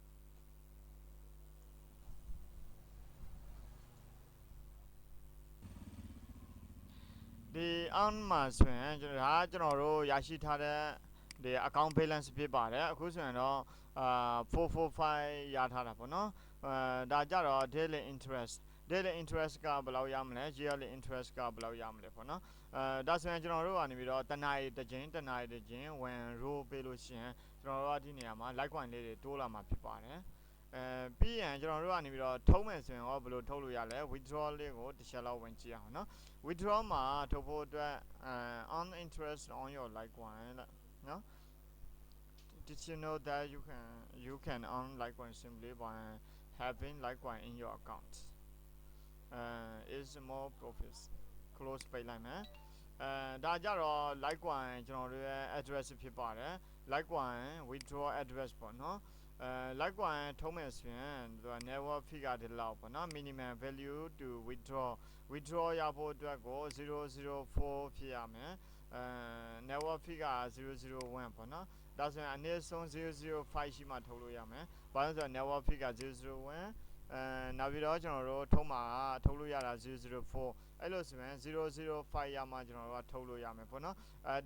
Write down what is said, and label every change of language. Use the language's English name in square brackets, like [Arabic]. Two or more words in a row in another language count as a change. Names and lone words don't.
[Burmese] ဒီ on မှာဆိုရင်ဒါကျွန်တော်တို့ရရှိထားတဲ့ဒီ [English] account balance [Burmese] ဖြစ်ပါတယ်အခုဆို ရင်တော့445ရထားတာပေါ့နော်ဒါကြတော့ [English] daily interest [Burmese] ကဘယ်လောက်ရမလဲ [English] yearly interest [Burmese] ကဘယ်လောက်ရမလဲပေါ့နော်ဒါဆိုရင်ကျွန်တော်တို့ကနေပြီးတော့တနာရီတစ်ချိန် [English] when row [Burmese] ပေးလို့ရှိရင်ကျွန်တော်တို့ကဒီနေရာမှာ Litecoin လေးတွေတိုးလာမှာဖြစ်ပါတယ်ပြီးရင်ကျွန်တော်တို့ကနေပြီးတော့ထုံးမယ်ဆိုရင်ရောဘယ် လိုထုတ်လို့ရလဲ withdraw လေးကိုတစ်ချက်လောက်ဝင်ကြည့်အောင်နော် withdraw မှာထုတ်ဖို့အတွက် [English] on interest on your Litecoin [Burmese] နော် [English] did you know that you can earn Litecoin simply by having Litecoin in your account is more profits close [Burmese] ပေးလိုက်မယ်ဒါကြတော့ Litecoin ကျွန်တော်တို့ရဲ့ address ဖြစ်ပါတယ် [English] Litecoin withdraw address [Burmese] ပေါ့နော်Litecoin ထုံးမယ်ဆိုရင်သူက [English] network fee [Burmese] ကဒီလောက်ပေါ့နော် [English] minimum value to withdraw [Burmese] ရဖို့အတွက်ကို004ဖြစ်ရမယ် [English] network fee [Burmese] က001ပေါ့နော်ဒါဆိုရင်အနည်းဆုံး005ရှိမှထုတ်လို့ရမယ်ဘာလို့ဆိုတော့ [English] network fee [Burmese] က001 နောက်ပြီးတော့ကျွန်တော်တို့ထုံးမှာထုတ်လို့ရတာ004အဲ့လိုဆိုရင်005ရမှကျွန်တော်တို့ကထုတ်လို့ရမယ်ပေါ့နော်ဒီ